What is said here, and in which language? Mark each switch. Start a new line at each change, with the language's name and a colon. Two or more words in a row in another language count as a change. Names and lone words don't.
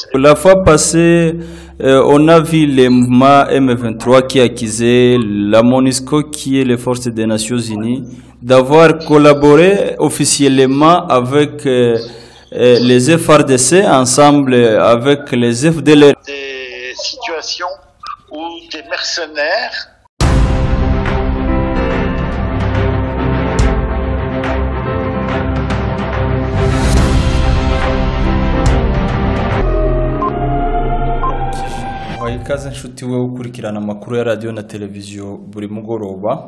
French: La fois passée, on a vu les mouvements M23 qui accusaient la MONUSCO, qui est les forces des Nations Unies, d'avoir collaboré officiellement avec les FARDC ensemble avec les FDLR. Des situations où des mercenaires
Kinyarwanda: ikaze nshuti we ukurikirana amakuru ya radio na televiziyo buri mugoroba.